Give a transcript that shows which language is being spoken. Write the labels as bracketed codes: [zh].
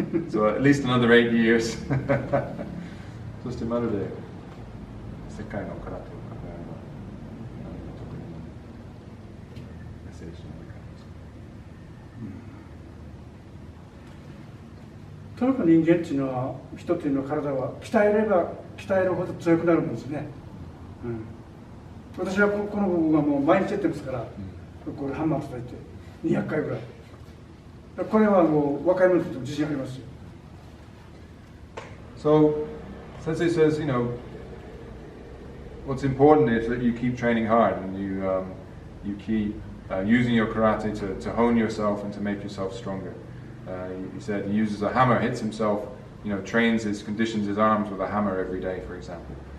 [en] So at least another 8 years. [ja] そしてまるで世界の空手を考えれば何も特にメッセージの中です。とにかく人間っていうのは、人っていうのは体は鍛えれば鍛えるほど強くなるんですね。私はこの部分はもう毎日やってますから、これハンマー叩いて200回ぐらい。これはもう若い者と自信ありますよ。 [en] So, Sensei says, what's important is that you keep training hard and you keep using your karate to hone yourself and to make yourself stronger. He said he uses a hammer, hits himself, conditions his arms with a hammer every day, for example.